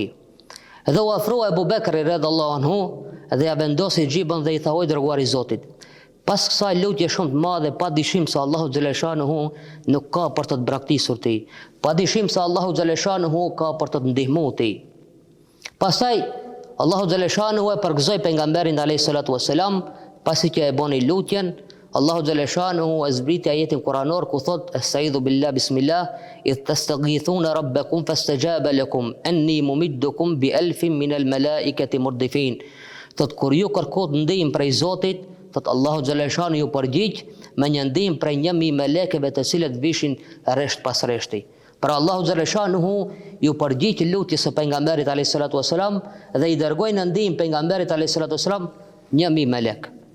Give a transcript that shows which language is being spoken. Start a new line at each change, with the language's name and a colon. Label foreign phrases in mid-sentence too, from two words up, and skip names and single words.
Albanian: Dhe u afroi Abu Bekri
Arabic: رضي الله عنه
Albanian: dhe ja vendosi gjibën dhe i tha: o dërguari i Zotit, pas kësaj lutje shumë të madhe, pa dyshim se Allahu xhaleshanuhu nuk ka për të braktisur ti, pa dyshim se Allahu xhaleshanuhu ka për të ndihmuar ti. Pastaj Allahu xhaleshanuhu e përgëzoi pejgamberin
Arabic: عليه الصلاة والسلام,
Albanian: pasi që e boni lutjen. Allahu xhaleshanuhu e zbriti ajetin kuranor ku thot:
Arabic: "أستعيذ بالله بسم الله إذ تستغيثون ربكم فاستجاب لكم أني ممدكم بألف من الملائكة مردفين."
Albanian: Thot kur ju kërkot ndihmë prej Zotit, thot Allahu xhaleshanuhu ju përgjigj me një ndihmë prej 1000 melekëve të cilët vishin rresht pas rreshti. Pra Allahu xhaleshanuhu ju përgjigj lutjes së pejgamberit
Arabic: عليه الصلاة والسلام
Albanian: dhe i dërgoi në ndihmë pejgamberit
Arabic: عليه الصلاة والسلام
Albanian: 1000 melek.